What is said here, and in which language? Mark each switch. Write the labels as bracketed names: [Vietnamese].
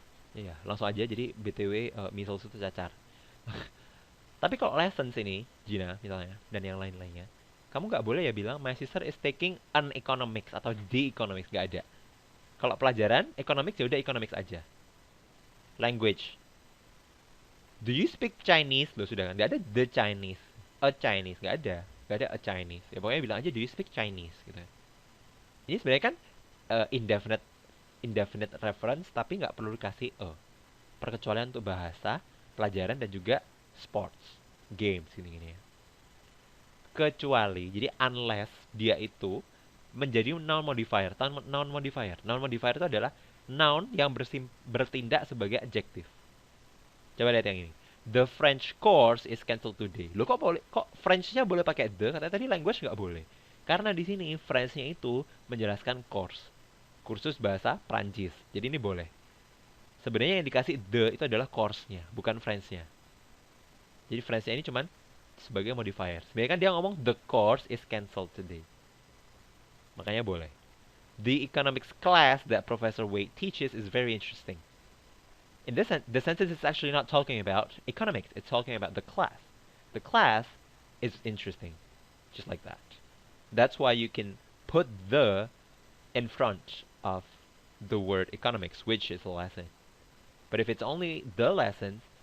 [Indonesian] Iya, langsung aja. Jadi BTW measles itu cacar. Tapi kalau lessons ini, Gina misalnya, dan yang lain-lainnya, kamu nggak boleh ya bilang [English] my sister is taking an economics [Indonesian] atau [English] the economics, [Indonesian] nggak ada. Kalau pelajaran economics ya udah economics aja. [English] Language, do you speak Chinese? [Indonesian] Loh sudah kan, nggak ada the Chinese, a Chinese, nggak ada a Chinese. Ya pokoknya bilang aja [English] do you speak Chinese [Indonesian] gitu. Ini sebenarnya kan indefinite indefinite reference tapi nggak perlu dikasih a. Perkecualian untuk bahasa, pelajaran dan juga sports, games gini-gini ya. Kecuali, jadi unless dia itu menjadi noun modifier. Noun modifier itu adalah noun yang bertindak sebagai adjective. Coba lihat yang ini. [English] The French course is cancelled today. [Indonesian] Lo kok boleh? Kok French-nya boleh pakai the? Katanya tadi language nggak boleh. Karena di sini French-nya itu menjelaskan course, kursus bahasa Prancis. Jadi ini boleh. Sebenarnya yang dikasih the itu adalah course-nya, bukan French-nya. Jadi French-nya ini cuman sebagai modifier. Sebenarnya kan dia ngomong [English] the course is cancelled today. [Indonesian] Makanya boleh. [English] The economics class that Professor Wade teaches is very interesting. In this the sentence is actually not talking about economics. It's talking about the class. The class is interesting. Just like that. That's why you can put the in front of the word economics, which is a lesson. But if it's only the lessons,